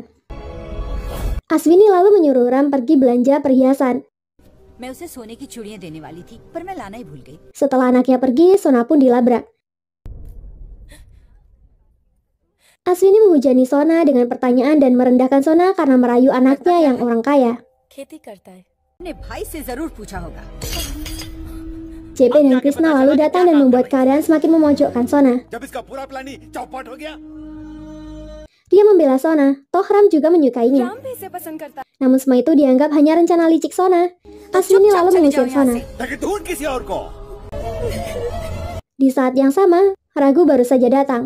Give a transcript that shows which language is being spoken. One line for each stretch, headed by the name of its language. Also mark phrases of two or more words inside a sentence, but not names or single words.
Indonesian: Aswini lalu menyuruh Ram pergi belanja perhiasan. Setelah anaknya pergi, Sona pun dilabrak. Aswini menghujani Sona dengan pertanyaan dan merendahkan Sona karena merayu anaknya yang orang kaya.
Hindi: खेती करता है। अपने भाई से जरूर पूछा होगा।
Indonesian: JP dan Krishna lalu datang dan membuat keadaan semakin memojokkan Sona. Dia membela Sona, toh Ram juga menyukainya. Namun semua itu dianggap hanya rencana licik Sona. Ashwini lalu mengusir Sona. Di saat yang sama, Raghu baru saja datang.